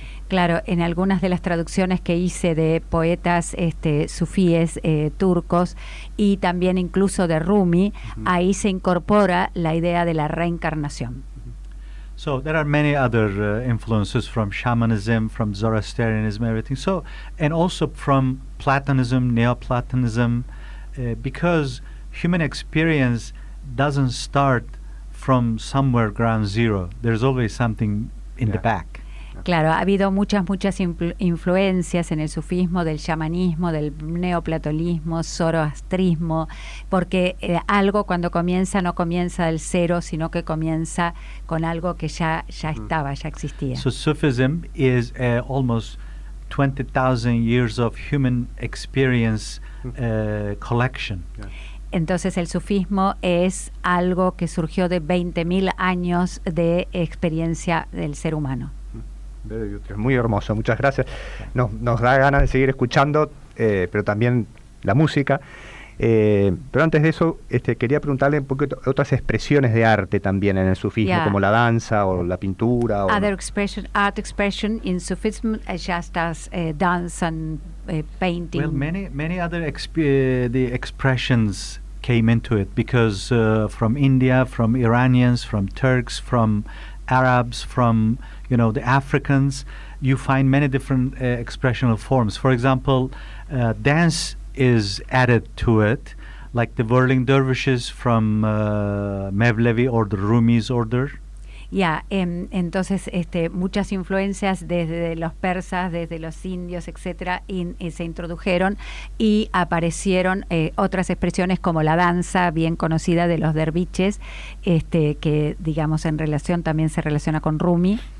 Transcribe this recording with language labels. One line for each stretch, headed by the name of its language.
Spanish: Claro, en algunas de las traducciones que hice de poetas sufíes turcos y también incluso de Rumi, ahí se incorpora la idea de la reencarnación.
English: So there are many other influences from shamanism, from Zoroastrianism, everything. So, and also from Platonism, Neoplatonism, because human experience doesn't start from somewhere ground zero. There's always something in the back.
Spanish: Claro, ha habido muchas influencias en el sufismo, del chamanismo, del neoplatonismo, zoroastrismo, porque algo cuando comienza no comienza del cero, sino que comienza con algo que ya estaba, ya existía.
English: So Sufism is almost 20,000 years of human experience collection. Yeah.
Spanish: Entonces el sufismo es algo que surgió de 20.000 años de experiencia del ser humano. Muy hermoso, muchas gracias. Nos da ganas de seguir escuchando, pero también la música. Pero antes de eso, quería preguntarle un poquito otras expresiones de arte también en el sufismo, como la danza o la pintura.
English: Art expression in Sufism, just as dance and painting. Well, many other the expressions came into it because from India, from Iranians, from Turks, from Arabs, from the Africans, you find many different expressional forms. For example, dance is added to it, like the whirling dervishes from Mevlevi or the Rumi's order.
Spanish: Entonces muchas influencias desde los persas, desde los indios, etcétera, se introdujeron y aparecieron otras expresiones como la danza bien conocida de los derviches, que digamos en relación también se relaciona con Rumi.